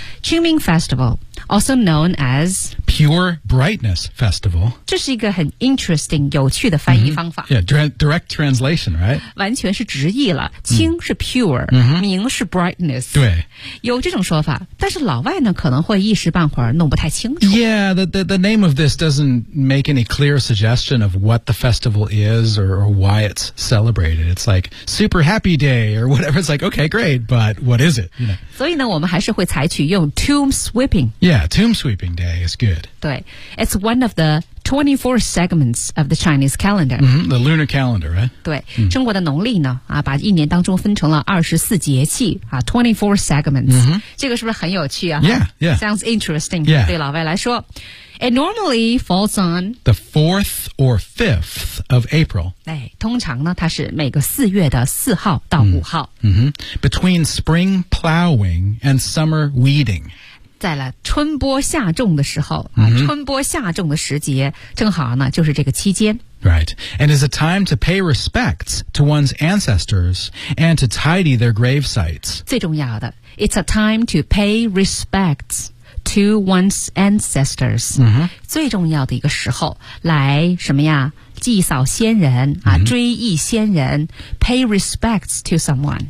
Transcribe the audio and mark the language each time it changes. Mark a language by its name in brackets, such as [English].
[English] Qingming Festival, also known as Pure Brightness Festival. [Chinese] 这是一个很 [English] interesting, [Chinese] 有趣的翻译方法。 [English] Direct translation, right? [Chinese] 完全是直译了。清是 pure, 明是 brightness. 对。有这种说法，但是老外呢可能会一时半会儿弄不太清楚。 [English] Yeah, the name of this doesn't make any clear suggestion of what the festival is or why it's celebrated. It's like super happy day or whatever. It's like, okay, great, but what is it? You know? [Chinese] 所以呢我们还是会采取用 tomb sweeping. [English] Yeah, tomb sweeping day is good. [Chinese] 对。 [English] It's one of the 24 segments of the Chinese calendar.、 The lunar calendar, right? [Chinese] 对。中国的农历呢、把一年当中分成了24节气、 [English] 24 segments.、 [Chinese] 这个是不是很有趣啊 [English] Yeah, yeah. Sounds interesting. Yeah. [Chinese] 对老外来说。 [English] It normally falls on the 4th or 5th of April. [Chinese] 哎，通常呢，它是每个四月的四号到五号。 [English] Between spring plowing and summer weeding. [Chinese] 在了春播夏种的时候、春播夏种的时节，正好呢，就是这个期间。 [English] Right. And is a time to pay respects to one's ancestors and to tidy their grave sites. [Chinese] 最重要的 [English] ,it's a time to pay respects. To one's ancestors、 [Chinese] 最重要的一个时候来什么呀祭扫先人、追忆先人 [English] pay respects to someone、